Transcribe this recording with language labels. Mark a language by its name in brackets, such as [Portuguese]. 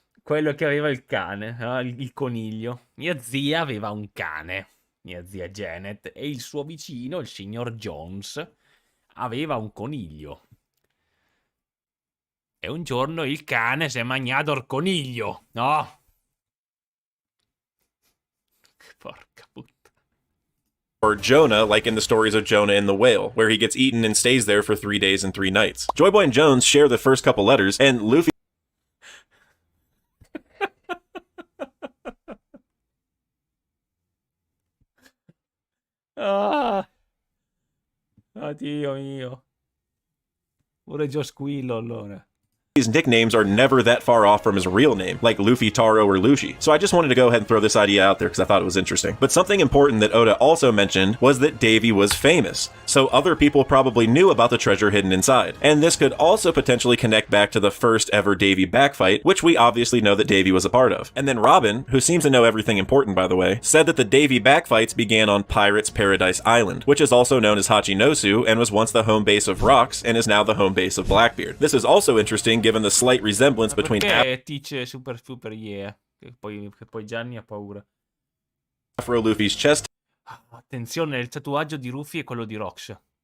[Italian] quello che aveva il cane, no? Il coniglio. Mia zia aveva un cane, mia zia Janet, e il suo vicino, il signor Jones, aveva un coniglio. E un giorno il cane si è mangiato il coniglio, no? Porca puttana. [English] Or Jonah, like in the stories of Jonah and the whale, where he gets eaten and stays there for 3 days and 3 nights. Joy Boy and Jones share the first couple letters, and Luffy [Italian] Ah, Dio mio. Pure Joe Squillo allora. [English] His nicknames are never that far off from his real name, like Luffy, Taro, or Lucy. So I just wanted to go ahead and throw this idea out there because I thought it was interesting. But something important that Oda also mentioned was that Davey was famous, so other people probably knew about the treasure hidden inside. And this could also potentially connect back to the first ever Davey backfight, which we obviously know that Davey was a part of. And then Robin, who seems to know everything important by the way, said that the Davey backfights began on Pirates Paradise Island, which is also known as Hachinosu and was once the home base of Rocks and is now the home base of Blackbeard. This is also interesting given the slight resemblance between [Italian] Teach super yeah, che poi Gianni ha paura. [English] Afro Luffy's chest [Italian] Attenzione, il tatuaggio di Luffy è quello di Rox.